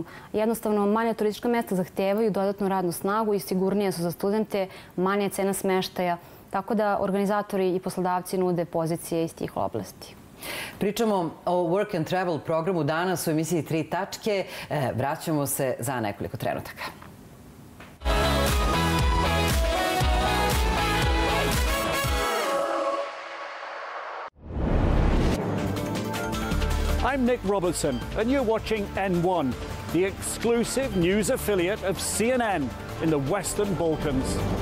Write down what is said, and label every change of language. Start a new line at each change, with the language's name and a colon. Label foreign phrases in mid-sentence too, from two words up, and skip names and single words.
Serbian: Jednostavno, manja turistička mesta zahtevaju dodatnu radnu snagu i sigurnije su za studente, manja je cena smeštaja. Tako da organizatori i poslodavci nude pozicije iz tih oblasti. Pričamo o Work and Travel programu danas u emisiji 3 tačke. Vraćamo se za nekoliko trenutaka.
English: I'm Nick Robertson, and you're watching N1, the exclusive news affiliate of CNN in the Western Balkans.